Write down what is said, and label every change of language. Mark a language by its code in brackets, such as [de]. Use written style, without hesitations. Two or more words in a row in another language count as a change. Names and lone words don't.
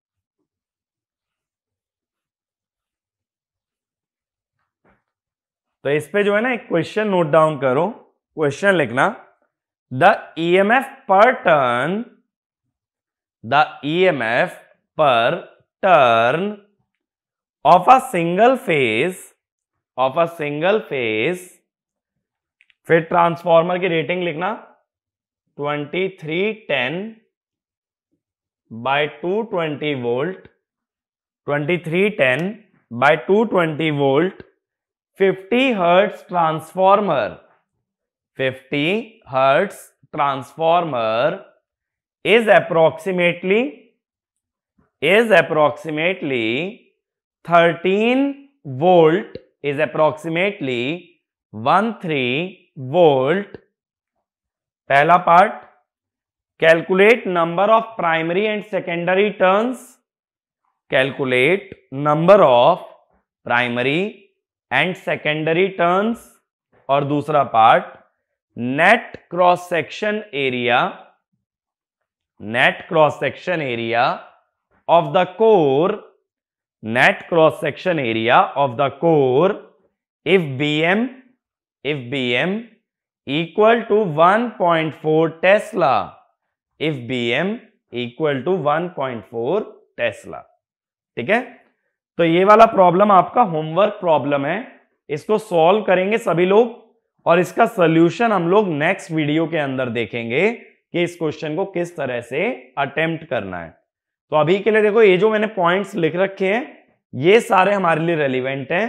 [hi] तो इस पे जो है ना एक [en] question note down [hi] करो। क्वेश्चन लिखना, [en] the EMF per turn of a single phase [hi] फिर ट्रांसफार्मर की रेटिंग लिखना [en] 2310 by 220 वोल्ट, 2310 by 220 वोल्ट, 50 hertz transformer, 50 hertz transformer is approximately 13 volt, is approximately 13 volt। पहला पार्ट, calculate number of primary and secondary turns, calculate number of primary and secondary turns. [hi] और दूसरा [en] पार्ट, net cross section area of the core, net cross section area of the core if BM equal to 1.4 Tesla, if BM equal to 1.4 Tesla। [hi] ठीक है, तो ये वाला प्रॉब्लम आपका [en] homework problem [hi] है, इसको सॉल्व करेंगे सभी लोग और इसका सॉल्यूशन हम लोग [en] next video [hi] के अंदर देखेंगे कि इस क्वेश्चन को किस तरह से अटेम्प्ट करना है। तो अभी के लिए देखो, ये जो मैंने पॉइंट्स लिख रखे हैं ये सारे हमारे लिए रेलिवेंट हैं।